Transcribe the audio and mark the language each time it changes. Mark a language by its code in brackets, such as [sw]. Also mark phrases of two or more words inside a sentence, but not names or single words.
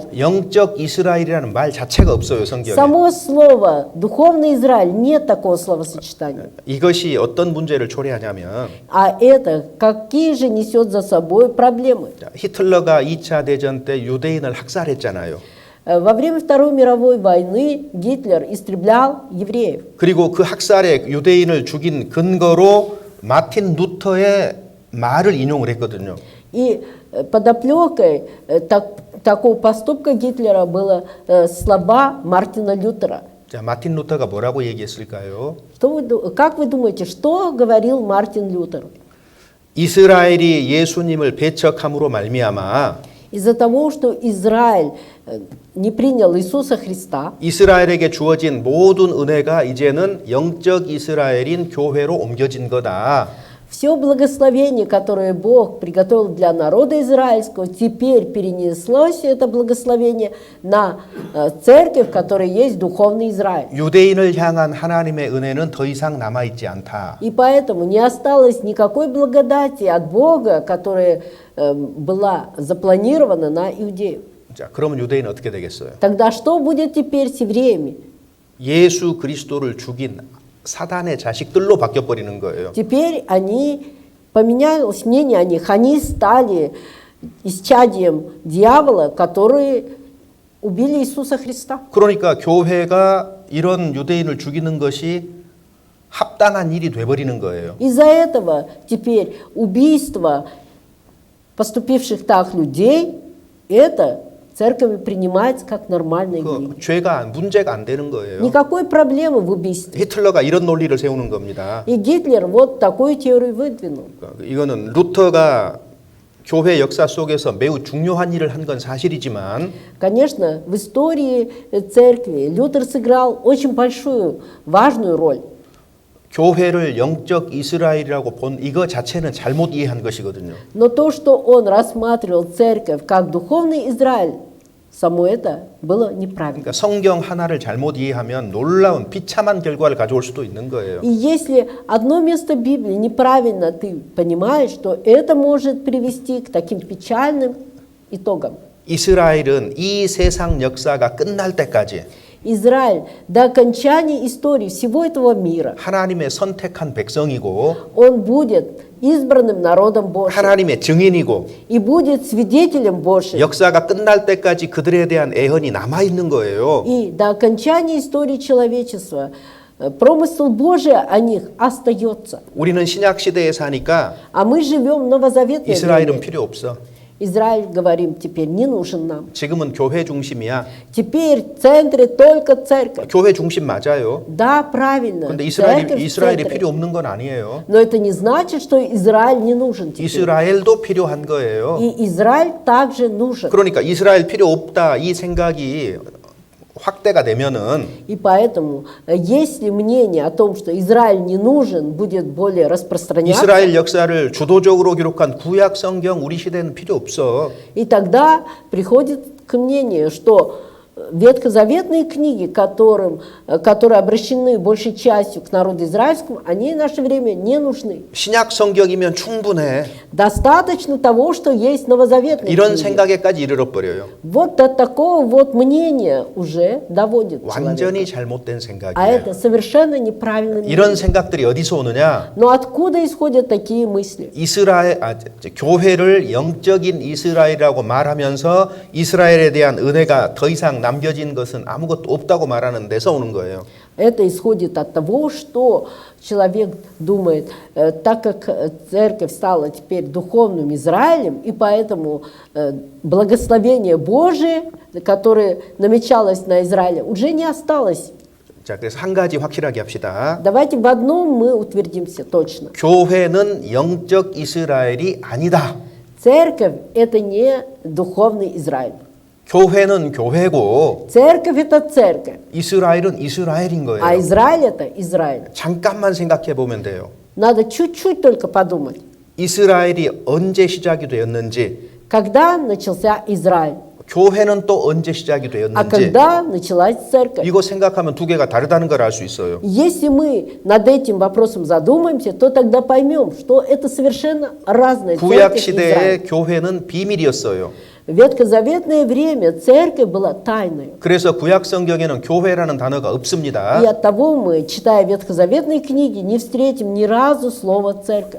[ko] 영적 이스라엘이라는 말 자체가 없어요, 성경에. [ru] Само слово духовный Израиль, нет такого словосочетания. [ko] 이것이 어떤 문제를 초래하냐면 [ru] А это какие же несет за собой проблемы? [ko] 히틀러가 2차 대전 때 유대인을 학살했잖아요. [ru] Во время Второй мировой войны Гитлер истреблял евреев. [ko] 그리고 그 학살에 유대인을 죽인 근거로 마틴 루터의 말을 인용을 했거든요. [ru] И подоплекой такого поступка Гитлера было слова Мартина Лютера. [ko] 자, 마틴 루터가 뭐라고 얘기했을까요? [ru] Как вы думаете, что говорил Мартин Лютер? [ko] 이스라엘이 예수님을 배척함으로 말미암아 [ru] Из-за того, что Израиль не принял Иисуса Христа, [ko] 이스라엘에게 주어진 모든 은혜가 이제는 영적 이스라엘인 교회로 옮겨진 거다. [ru] все благословение, которое Бог приготовил для народа израильского, теперь перенеслось это благословение на церковь, которая есть духовный Израиль. [ko] 유대인을 향한 하나님의 은혜는 더 이상 남아 있지 않다. [ru] И поэтому не осталось никакой благодати от Бога, которая была запланирована на иудеев. [ko] 자, 그러면 유대인은 어떻게 되겠어요? [ru] Тогда что будет теперь с евреями? [ko] 예수 그리스도를 죽인 사단의 자식들로 바뀌어 버리는 거예요. [ru] Теперь они, поменялось мнение о них, они стали исчадием дьявола, которые убили Иисуса Христа. [ko] 그러니까 교회가 이런 유대인을 죽이는 것이 합당한 일이 돼 버리는 거예요. [ru] Из-за этого теперь убийство поступивших так людей, это церковь принимается как нормальное явление. [ko] 그 죄가 문제가 안 되는 거예요. [ru] Никакой проблемы в убийстве. [ko] 히틀러가 이런 논리를 세우는 겁니다. [ru] И Гитлер вот такую теорию выдвинул. [ko] 이거는 루터가 교회 역사 속에서 매우 중요한 일을 한 건 사실이지만 [ru] Конечно, в истории церкви Лютер сыграл очень большую, важную роль. [ko] 교회를 영적 이스라엘이라고 본 이거 자체는 잘못 이해한 것이거든요. [ru] Но то, что он рассматривал церковь как духовный Израиль, само это было неправильно. [ko] 그러니까 성경 하나를 잘못 이해하면 놀라운 비참한 결과를 가져올 수도 있는 거예요. [ru] И если одно место Библии неправильно ты понимаешь, то это может привести к таким печальным итогам. [ko] 이스라엘은 이 세상 역사가 끝날 때까지 [ru] Израиль до окончания истории всего этого мира, [ko] 하나님의 선택한 백성이고 [ru] он будет избранным народом Божьим [ko] 하나님의 증인이고 [ru] и будет свидетелем Божьим. [ko] 역사가 끝날 때까지 그들에 대한 애헌이 남아 있는 거예요. [ru] И до окончания истории человечества промысел Божий о них остается. [ko] 우리는 신약 시대에 사니까 [ru] А мы живем в новозаветное [ko] 이스라엘은 [ru] время. [ko] 필요 없어. [ru] Израиль, говорим, теперь не нужен нам. [ko] 지금은 교회 중심이야. [ru] Теперь в центре только церковь. [ko] 교회 중심 맞아요. [ru] Да, правильно. [ko] 근데 [ru] Церковь в [ko] 이스라엘이 [ru] центре. [ko] 필요 없는 건 아니에요. [ru] Но это не значит, что Израиль не нужен теперь. [ko] 이스라엘도 필요한 거예요. [ru] И Израиль также нужен. [ko] 그러니까 이스라엘 필요 없다 이 생각이 확대가 되면은 [ru] И поэтому, если мнение о том, что Израиль не нужен, будет более распространяться, [ko] 이스라엘 역사를 주도적으로 기록한 구약 성경 우리 시대는 필요 없어. [ru] и тогда приходит к мнению, что ветхозаветные книги, которые обращены большей частью к народу израильскому, они в наше время не нужны. [ko] 신약 성경이면 충분해. [ru] Достаточно того, что есть новозаветные [ko] 이런 [ru] книги. [ko] 생각에까지 이르러 버려요. [ru] Вот до такого вот мнения уже доводит [ko] 완전히 [ru] человека. [ko] 잘못된 [ru] А [ko] 생각이에요. [ru] это совершенно неправильное мнение. [ko] 이런 생각들이 어디서 오느냐? [ru] Но откуда исходят такие мысли? [ko] 교회를 영적인 이스라엘이라고 말하면서 이스라엘에 대한 은혜가 더 이상 남겨진 것은 아무것도 없다고 말하는 데서 오는 거예요. [ru] Это исходит от того, что человек думает, так как церковь стала теперь духовным Израилем, и поэтому благословение Божие, которое намечалось на Израиле, уже не осталось. [ko] 자, 그래서 한 가지 확실하게 합시다. [ru] Давайте в одном мы утвердимся точно. [ko] 교회는 영적 이스라엘이 아니다. [ru] Церковь – это не духовный Израиль. [ko] 교회는 교회고 [ru] Церковь – это церковь, [ko] 이스라엘은 이스라엘인 [ru] а [ko] 거예요. [ru] Израиль – это Израиль. [ko] 잠깐만 생각해 보면 돼요. [ru] Надо чуть-чуть только подумать. [ko] 이스라엘이 언제 시작이 되었는지, [ru] Когда начался Израиль, [ko] 교회는 또 언제 시작이 [ru] а [ko] 되었는지, [ru] когда началась церковь. [ko] 이거 생각하면 두 개가 다르다는 걸 알 수 있어요. [ru] Если мы над этим вопросом задумаемся, то тогда поймем, что это совершенно разные [ko] 구약 [ru] церковь и Израиль. [ko] 시대의 교회는 비밀이었어요. [ru] В ветхозаветное время церковь была тайной. [ko] 그래서 구약 성경에는 교회라는 단어가 [ru] И [ko] 없습니다. [ru] оттого мы, читая ветхозаветные книги, не встретим ни разу слова «церковь».